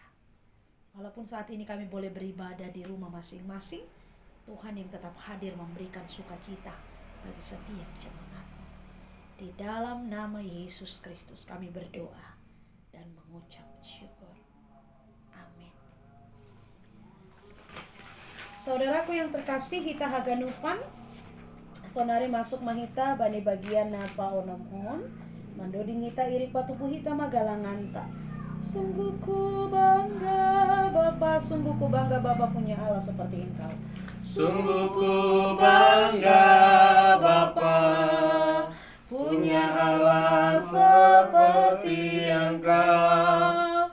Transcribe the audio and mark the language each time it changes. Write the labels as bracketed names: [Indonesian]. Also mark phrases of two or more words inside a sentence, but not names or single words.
[Indonesian] Walaupun saat ini kami boleh beribadah di rumah masing-masing, Tuhan yang tetap hadir memberikan sukacita bagi setiap jemaat. Di dalam nama Yesus Kristus kami berdoa dan mengucap syukur. Saudaraku yang terkasih, [Batak Simalungun] hita haganupan sonari masuk mahita bani bagian napa onomhon mandoding hita irik patupu hita magalanganta. [Indonesian] Sungguh ku bangga Bapa punya Allah seperti Engkau. Sungguh ku bangga Bapa punya Allah seperti Engkau.